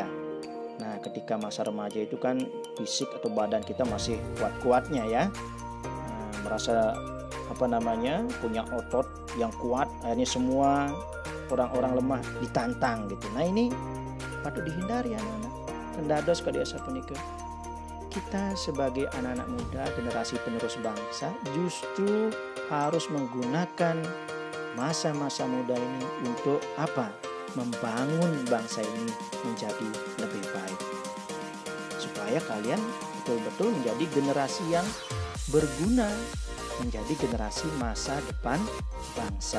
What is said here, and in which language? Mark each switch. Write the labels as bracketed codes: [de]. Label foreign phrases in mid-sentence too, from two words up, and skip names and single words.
[id] Nah, ketika masa remaja itu kan fisik atau badan kita masih kuat-kuatnya ya. Nah, merasa punya otot yang kuat, akhirnya semua orang-orang lemah ditantang gitu. Nah, ini patut dihindari anak-anak. [ban] Kendados kadiasa punika. [id] Kita sebagai anak-anak muda, generasi penerus bangsa, justru harus menggunakan masa-masa muda ini untuk apa? Membangun bangsa ini menjadi lebih baik. Supaya kalian betul-betul menjadi generasi yang berguna, menjadi generasi masa depan bangsa.